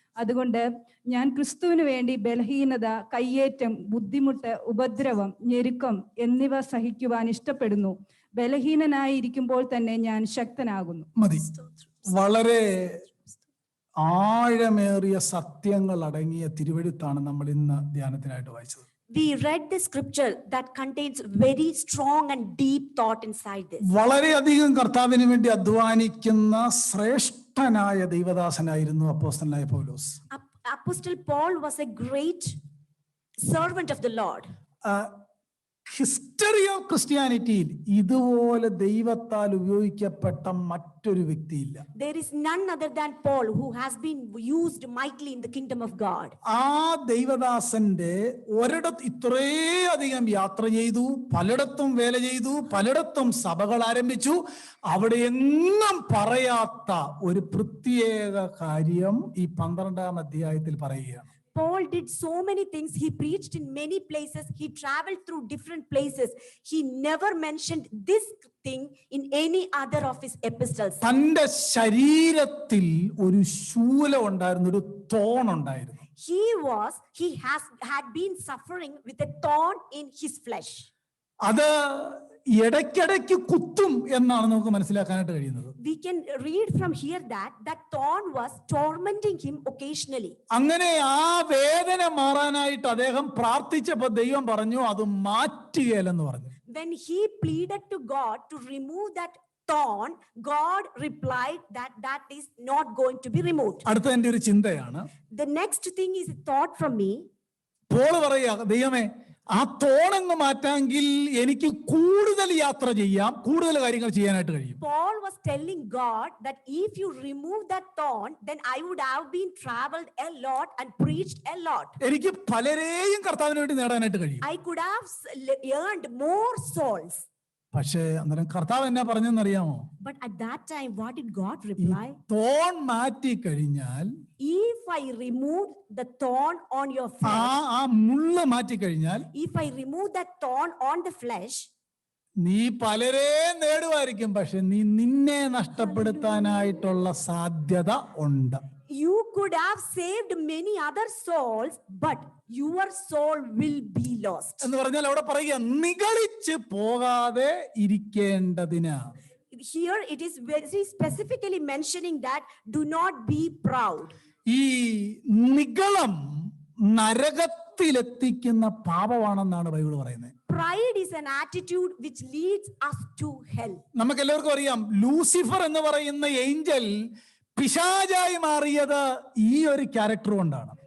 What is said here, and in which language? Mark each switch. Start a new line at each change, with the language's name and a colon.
Malayalam: അതുകൊണ്ട് ഞാൻ ക്രിസ്തുവിന് വേണ്ടി ബലഹീനത, കയ്യേറ്റം, ബുദ്ധിമുട്ട്, ഉപദ്രവം, ഞെരുക്കം എന്നിവ സഹിക്കുവാൻ ഇഷ്ടപ്പെടുന്നു. ബലഹീനനായിരിക്കുമ്പോൾ തന്നെ ഞാൻ ശക്തനാകുന്നു. മതി. വളരെ ആഴമേറിയ സത്യങ്ങൾ അടങ്ങിയ തിരുവെഴുത്താണ് നമ്മൾ ഇന്ന് ധ്യാനത്തിനായിട്ട് വായിച്ചത്.
English: We read the scripture that contains very strong and deep thought inside this.
Malayalam: വളരെയധികം കർത്താവിന് വേണ്ടി അധ്വാനിക്കുന്ന ശ്രേഷ്ഠനായ ദൈവദാസനായിരുന്നു അപ്പോസ്തലനായ പൗലോസ്.
English: Apostle Paul was a great servant of the Lord. History of ക്രിസ്ത്യാനിറ്റിയിൽ
Malayalam: ഇതുപോലെ ദൈവത്താൽ ഉപയോഗിക്കപ്പെട്ട മറ്റൊരു വ്യക്തിയില്ല.
English: There is none other than Paul who has been used mightily in the kingdom of God.
Malayalam: ആ ദൈവദാസന്റെ ഒരിടത്ത് ഇത്രയധികം യാത്ര ചെയ്തു, പലയിടത്തും വേല ചെയ്തു, പലയിടത്തും സഭകൾ ആരംഭിച്ചു. അവിടെ എങ്ങും പറയാത്ത ഒരു പ്രത്യേക കാര്യം ഈ 12-ാം അധ്യായത്തിൽ പറയുകയാണ്.
English: Paul did so many things. He preached in many places. He traveled through different places. He never mentioned this thing in any other of his epistles.
Malayalam: തന്റെ ശരീരത്തിൽ ഒരു ശൂലം ഉണ്ടായിരുന്നു, ഒരു തോൺ ഉണ്ടായിരുന്നു.
English: He had been suffering with a thorn in his flesh.
Malayalam: അത് ഇടയ്ക്കിടയ്ക്ക് കുത്തും എന്നാണ് നമുക്ക് മനസ്സിലാക്കാനായിട്ട് കഴിയുന്നത്.
English: We can read from here that thorn was tormenting him occasionally.
Malayalam: അങ്ങനെ ആ വേദന മാറാനായിട്ട് അദ്ദേഹം പ്രാർത്ഥിച്ചപ്പോൾ ദൈവം പറഞ്ഞു അത് മാറ്റുകയില്ലെന്ന് പറഞ്ഞു.
English: When he pleaded to God to remove that thorn, God replied that is not going to be removed.
Malayalam: അടുത്ത എന്റെ ഒരു ചിന്തയാണ്.
English: The next thing is a thought from me.
Malayalam: Paul പറയുക, ദൈവമേ ആ തോണങ്ങ് മാറ്റാമെങ്കിൽ എനിക്ക് കൂടുതൽ യാത്ര ചെയ്യാം, കൂടുതൽ കാര്യങ്ങൾ ചെയ്യാനായിട്ട് കഴിയും.
English: Paul was telling God that if you remove that thorn, then I would have been traveled a lot and preached a lot.
Malayalam: എനിക്ക് പലരെയും കർത്താവിന് വേണ്ടി നേടാനായിട്ട് കഴിയും.
English: I could have earned more souls.
Malayalam: പക്ഷേ അന്നേരം കർത്താവ് എന്നാ പറഞ്ഞെന്നറിയാമോ?
English: But at that time, what did God reply?
Malayalam: Thorn മാറ്റി കഴിഞ്ഞാൽ,
English: if I remove the thorn on your flesh,
Malayalam: ആ മുള്ള മാറ്റി കഴിഞ്ഞാൽ,
English: if I remove that thorn on the flesh,
Malayalam: നീ പലരെ നേടുമായിരിക്കും, പക്ഷെ നീ നിന്നെ നഷ്ടപ്പെടുത്താനായിട്ടുള്ള സാധ്യത ഉണ്ട്.
English: You could have saved many other souls, but your soul will be lost.
Malayalam: എന്ന് പറഞ്ഞാൽ അവിടെ പറയുക നിഗളിച്ച് പോകാതെ ഇരിക്കേണ്ടതിന്.
English: Here it is very specifically mentioning that do not be proud.
Malayalam: ഈ നിഗളം നരകത്തിലെത്തിക്കുന്ന പാപമാണെന്നാണ് ബൈബിൾ പറയുന്നത്.
English: Pride is an attitude which leads us to hell.
Malayalam: നമുക്ക് എല്ലാവർക്കും അറിയാം, ലൂസിഫർ എന്ന് പറയുന്ന ഏഞ്ചൽ പിശാചായി മാറിയത് ഈ ഒരു ക്യാരക്ടർ കൊണ്ടാണ്.